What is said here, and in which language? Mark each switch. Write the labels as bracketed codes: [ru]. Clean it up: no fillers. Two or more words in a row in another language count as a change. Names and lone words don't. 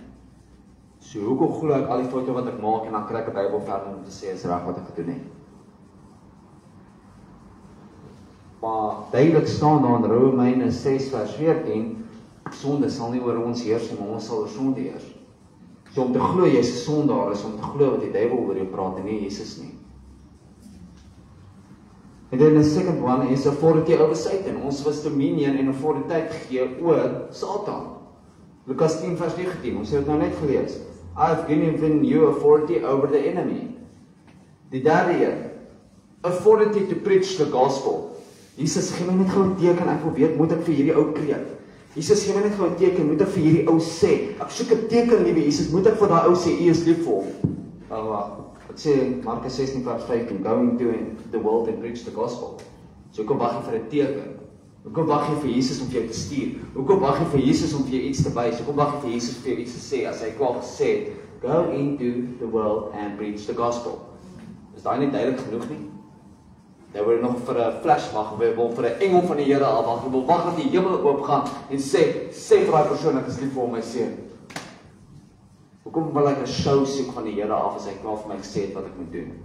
[af] So hoekom glo ek al die foute wat ek maak en dan kry ek 'n Bybelvers om te sê is reg wat ek gedoen het? Maar duidelik staan daar in Romeine 6:14, sonde sal nie oor ons heers nie, maar ons sal oor sonde heers. So om te glo jy is 'n sondaar is om te glo wat die duiwel oor jou praat en nie Jesus nie. [en] And then the second one is authority over Satan. [af] Ons was dominion en autoriteit gegee oor Satan. Lukas 10:19, ons het dit nou net gelees. [en] I have given you authority over the enemy. [af] Die derde een, [en] authority to preach the gospel. [af] Jesus, gee my net gou 'n teken, ek wil weet, moet ek vir hierdie ou preek? Jesus, gee my net gou 'n teken, moet ek vir hierdie ou sê? Ek soek 'n teken, liewe Jesus, moet ek vir daai ou sê, U is lief vir hom? Wat sê Markus 16:15, [en] go into the world and preach the gospel. [af] So hoekom wag jy vir 'n teken? Hoekom wag jy vir Jesus om vir jou te stuur? Hoekom wag jy vir Jesus om vir jou iets te wys? Hoekom wag jy vir Jesus vir jou iets te sê, as hy klaar gesê het, [en] go into the world and preach the gospel? [af] Is daai nie duidelik genoeg nie? Daar word nog vir 'n flash wag, wil vir 'n engel van die Here afwag, wil wag dat die hemel oopgaan en sê vir daai persoon ek is lief vir hom, my seun. Hoekom wil ek 'n show soek van die Here af as hy klaar vir my gesê het wat ek moet doen?